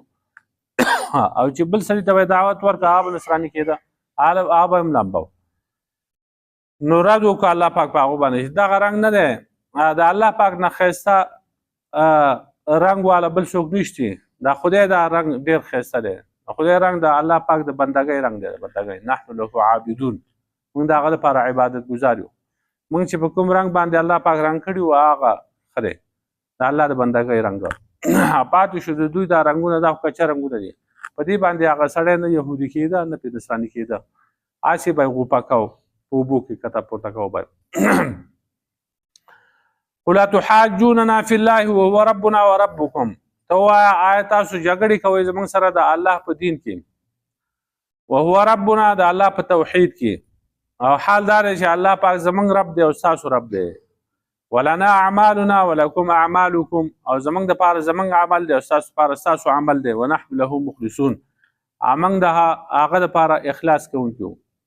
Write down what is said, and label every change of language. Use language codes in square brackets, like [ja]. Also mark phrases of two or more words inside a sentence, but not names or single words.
[ps] او چې بل سړي ته به دعوت ورکړه، هغه به نصراني کېده، هغه به هم لمبه. نو رد وکړه الله پاک په هغو باندې چې دغه رنګ نه دی، د الله پاک نه ښایسته رنګ والا بل څوک نشته. دا خدای دا رنګ ډېر ښایسته دی، خدای رنګ د الله پاک د بندګۍ رنګ دی، د بندګۍ. [ar] نحن له عابدون، [ps] موږ د هغه لپاره عبادت ګزار یو. موږ چې په کوم رنګ باندې الله پاک رنګ کړي وو هغه ښه دی د الله د بندګۍ رنګ پاتې شو د دوی دا رنګونه دا کچه رنګونه دي په دې باندې هغه سړی نه یهودي کېده نه پرې نصراني کېده هسې به یې غوپه کو په اوبو کې کته پورته کو به [ar] قل تحاجوننا فی الله وهو ربنا وربکم [ps] ته ووایه آیا تاسو جګړې کوئ زموږ سره د الله په دین کې [ar] وهو ربنا [ps] د الله په توحید کې او حال دا دی چې الله پاک زموږ رب دی او ستاسو رب دی [ar] ولنا اعمالنا ولکم اعمالکم [ps] او زموږ دپاره زموږ عمل دی او ستاسو دپاره ستاسو عمل دی [ar] ونحن له مخلصون [ps] موږ د هغه دپاره اخلاص کوونکي وو